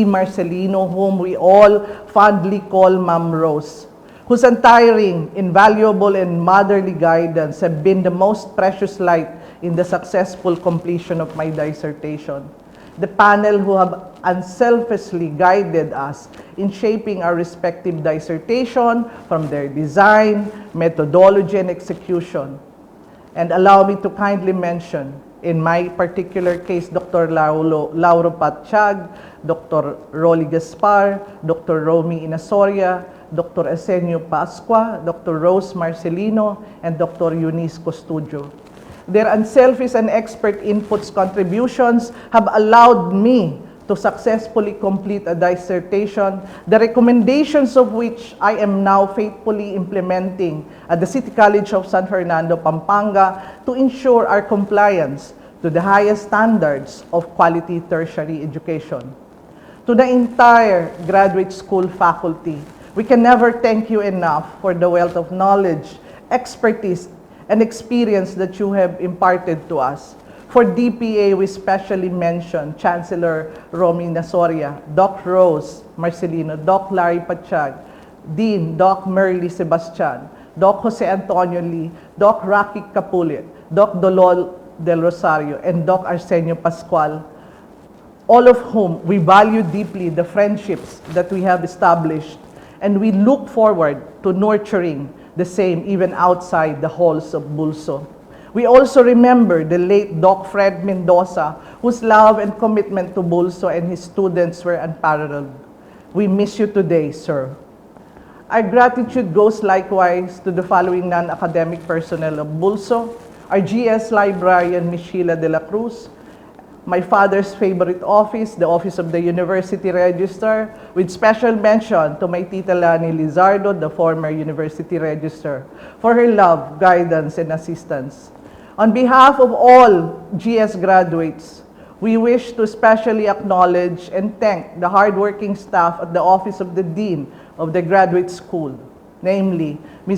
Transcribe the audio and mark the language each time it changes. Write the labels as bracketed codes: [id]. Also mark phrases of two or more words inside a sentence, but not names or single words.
[en] Marcelino, whom we all fondly call Ma'am Rose, whose untiring, invaluable, and motherly guidance have been the most precious light in the successful completion of my dissertation. The panel who have unselfishly guided us in shaping our respective dissertation from their design, methodology, and execution. And allow me to kindly mention, in my particular case, Dr. Lauro Patchag, Dr. Rolly Gaspar, Dr. Romy Inasoria, Dr. Arsenio Pascua, Dr. Rose Marcelino, and Dr. Eunice Costudio. Their unselfish and expert inputs contributions have allowed me to successfully complete a dissertation, the recommendations of which I am now faithfully implementing at the City College of San Fernando, Pampanga, to ensure our compliance to the highest standards of quality tertiary education. To the entire graduate school faculty, we can never thank you enough for the wealth of knowledge, expertise, and experience that you have imparted to us. For DPA, we specially mention Chancellor Romy Nasoria, Doc Rose Marcelino, Doc Larry Patchag, Dean Doc Merly Sebastian, Doc Jose Antonio Lee, Doc Rocky Capulit, Doc Dolol Del Rosario, and Doc Arsenio Pascual, all of whom we value deeply the friendships that we have established, and we look forward to nurturing the same even outside the halls of BulSU. We also remember the late Doc Fred Mendoza, whose love and commitment to BulSU and his students were unparalleled. We miss you today, sir. Our gratitude goes likewise to the following non-academic personnel of BulSU, our GS librarian, Ms. Sheila de la Cruz, my father's favorite office, the Office of the University Register, with special mention to my Tita Lani Lizardo, the former University Register, for her love, guidance, and assistance. On behalf of all GS graduates, we wish to especially acknowledge and thank the hardworking staff at the Office of the Dean of the Graduate School, namely Ms.